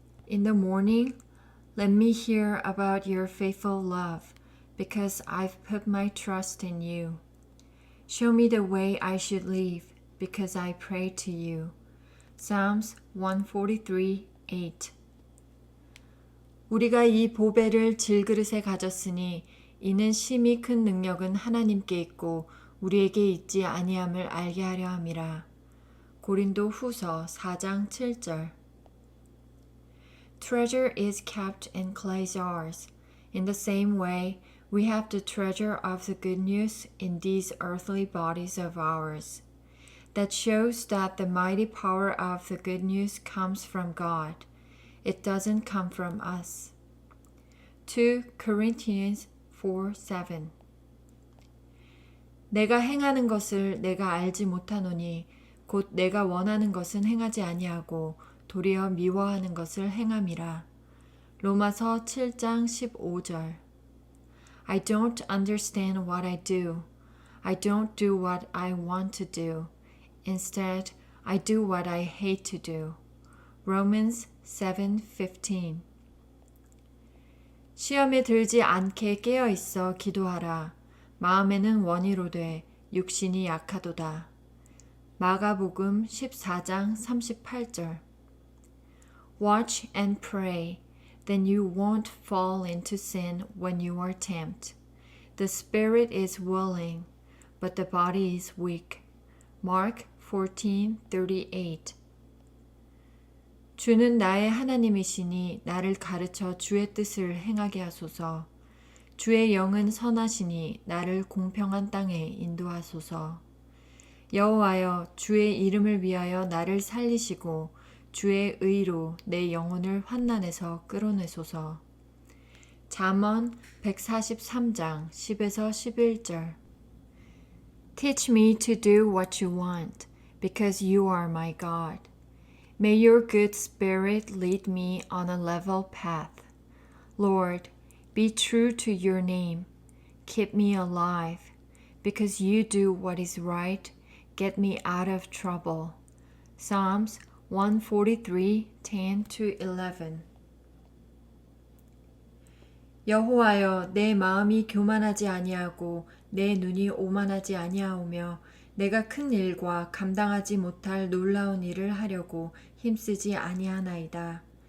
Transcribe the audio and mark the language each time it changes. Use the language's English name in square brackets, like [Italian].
[English] In the morning, let me hear about your faithful love, because I've put my trust in you. Show me the way I should live, because I pray to you. Psalms 143:8. [Korean] 우리가 이 보배를 질그릇에 가졌으니 이는 심히 큰 능력은 하나님께 있고 우리에게 있지 아니함을 알게 하려 함이라. 고린도 후서 4장 7절. [English] Treasure is kept in clay jars. In the same way, we have the treasure of the good news in these earthly bodies of ours. That shows that the mighty power of the good news comes from God. It doesn't come from us. 2 Corinthians 4:7 [Korean] 내가 행하는 것을 내가 알지 못하노니 곧 내가 원하는 것은 행하지 아니하고 도리어 미워하는 것을 행함이라. 로마서 7장 15절 [English] I don't understand what I do. I don't do what I want to do. Instead, I do what I hate to do. Romans 7:15 [Korean] 시험에 들지 않게 깨어 있어 기도하라. 마음에는 원이로되 육신이 약하도다. 마가복음 14장 38절 [English] Watch and pray, then you won't fall into sin when you are tempted. The spirit is willing, but the body is weak. Mark 14:38 [Korean] 주는 나의 하나님이시니 나를 가르쳐 주의 뜻을 행하게 하소서. 주의 영은 선하시니 나를 공평한 땅에 인도하소서. 여호와여 주의 이름을 위하여 나를 살리시고 주의 의로 내 영혼을 환난에서 끌어내소서. 잠언 143장 10에서 11절 [English] Teach me to do what you want, because you are my God. May your good spirit lead me on a level path. Lord, be true to your name. Keep me alive, because you do what is right. Get me out of trouble. Psalms 143:10-11 [Korean] 여호와여 내 마음이 교만하지 아니하고 내 눈이 오만하지 아니하오며 내가 큰 일과 감당하지 못할 놀라운 일을 하려고 힘쓰지 아니하나이다.